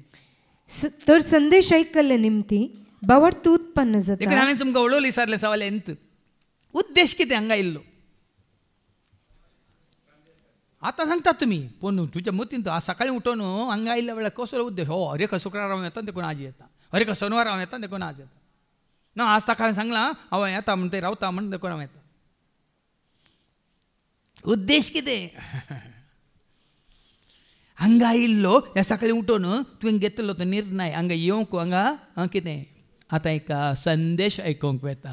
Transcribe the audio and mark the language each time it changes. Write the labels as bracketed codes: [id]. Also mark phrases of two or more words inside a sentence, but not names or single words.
[kok] तर संदेश आयकल्ले निमती भावार्थ उत्पन्न जाता. देखून हांवें तुमकां उलोवलें विचारलें सवाल एंत उद्देश कितें हांगा इल्लो. आतां सांगतात तुमी, पूण तुज्या मतीन आज सकाळीं उठून हांगा आयिल्ल्या वेळार कसलो उद्देश? अरे का शुक्रार हांव येता देखून आज येता, अरे का शनिवार हांव येता देखून आज येता. ना आज ताका हांवें सांगलां हांव येता म्हण ते रावता म्हण देखून हांव येता. उद्देश कितें? हांगा आयिल्लो ह्या सकाळीं उठून तुवें घेतलो तो निर्णय हांगा येवंक हांगा कितें आतां एका संदेश आयकूंक येता.